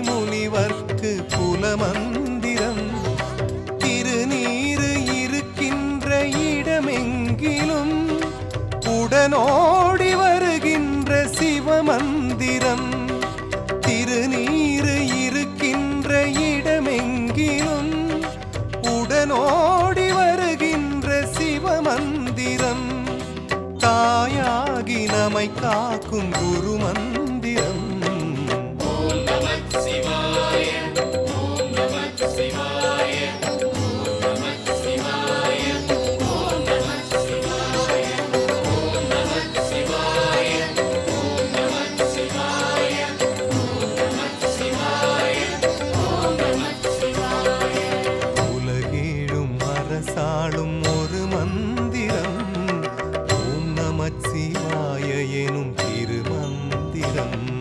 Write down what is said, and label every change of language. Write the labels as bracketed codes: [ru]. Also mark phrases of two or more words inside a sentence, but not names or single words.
[ta] முனிவர்க்கு குல மந்திரம் திருநீரு இருக்கின்ற இடமெங்கிலும் உடனோடி வருகின்ற சிவமந்திரம் திருநீரு இருக்கின்ற இடமெங்கிலும் உடனோடி வருகின்ற சிவமந்திரம் தாயாகி நம்மை காக்கும் குரு மந்திரம் [sa] ॐ नमः शिवाय ॐ नमः शिवाय ॐ नमः शिवाय ॐ नमः शिवाय ॐ नमः शिवाय ॐ नमः शिवाय ॐ नमः शिवाय ॐ नमः शिवाय [ta] உலகேழும் அரசாளும் ஒரு மந்திரம் ஓம் நமச்சிவாய எனும் திருமந்திரம்